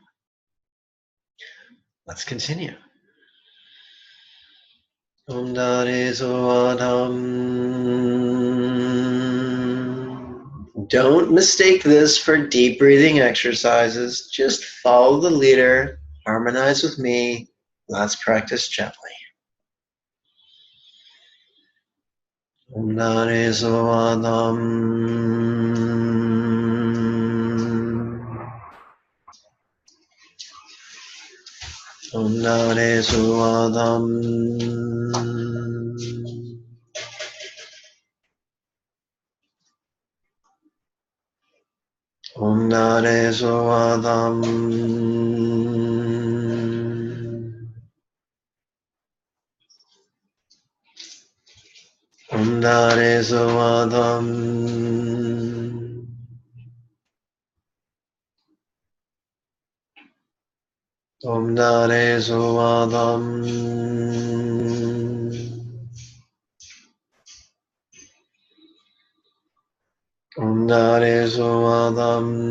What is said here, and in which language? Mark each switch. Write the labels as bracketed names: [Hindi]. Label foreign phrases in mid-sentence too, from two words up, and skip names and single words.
[English] Let's continue. [Sanskrit] Om Dade Suadham. [English] Don't mistake this for deep breathing exercises. Just follow the leader, harmonize with me. Let's practice gently. [Sanskrit] Om Dade Suadham. Om Dade Suadham. Om Dade Suadham. Om Dare Soadam. Om Dare Soadam. Om Dare Soadam.